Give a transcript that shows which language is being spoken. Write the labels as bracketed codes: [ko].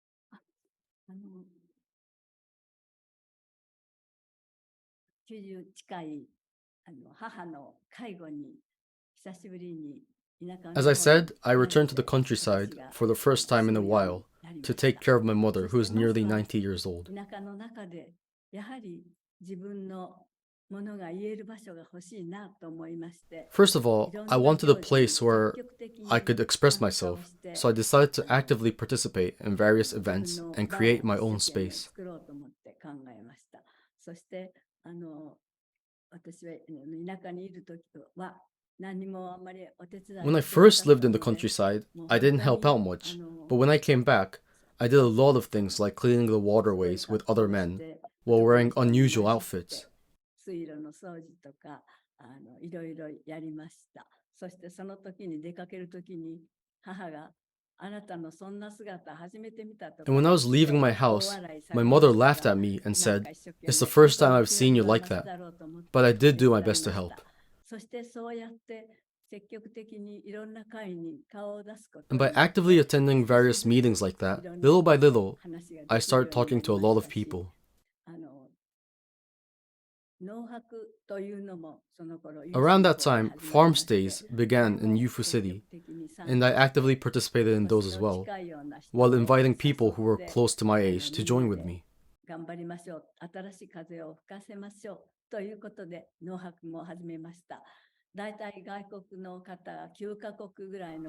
[ja] あ90近い母の介護に久しぶりに田舎の [en] As I said, I returned to the countryside for the first time in a while to take care of my mother, who is nearly 90 years old. [ja] 田舎の中でやはり自分のものが言える場所が欲しいなと思いまして [en] First of all, I wanted a place where I could express myself, so I decided to actively participate in various events and create my own space. [ja] 作ろうと思って考えました。そして私は田舎にいる時は何もあんまりお手伝い [en] When I first lived in the countryside, I didn't help out much, but when I came back, I did a lot of things like cleaning the waterways with other men while wearing unusual outfits. [ja] 水路の掃除とかいろいろやりました。そしてその時に出かける時に母があなたのそんな姿初めて見たと [en] And when I was leaving my house, my mother laughed at me and said, "It's the first time I've seen you like that." But I did do my best to help. [ja] そしてそうやって積極的にいろんな会に顔を出すこと [en] And by actively attending various meetings like that, little by little, I started talking to a lot of people. [ja] 農泊というのもその頃 [en] Around that time, farm stays began in Yufu City, and I actively participated in those as well, while inviting people who were close to my age to join with me. [ja] 頑張りましょう。新しい風を吹かせましょう。ということで農泊も始めました。だいたい外国の方が9カ国ぐらいの